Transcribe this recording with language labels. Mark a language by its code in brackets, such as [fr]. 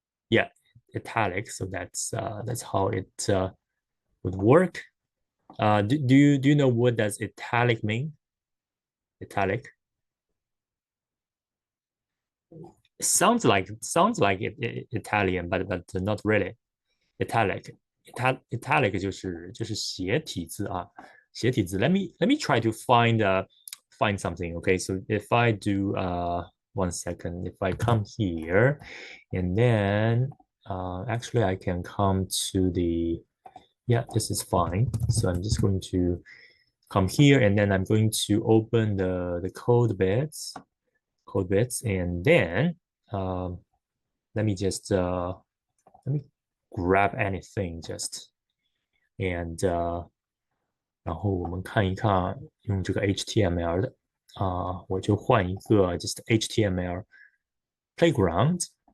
[en] Yeah, italic. So that's how it would work. Do you know what does italic mean? Italic. Sounds like Italian, but not really. Italic. [zh] Italic 就是斜体字啊，斜体字。 [en] Let me try to find something. Okay, so if I do 1 second, if I come here, and then actually I can come to the yeah, this is fine. So I'm just going to come here, and then I'm going to open the code bits, and then um, let me just let me grab anything just and [zh] 然后我们看一看用这个 HTML 的我就换一个 [en] just HTML playground.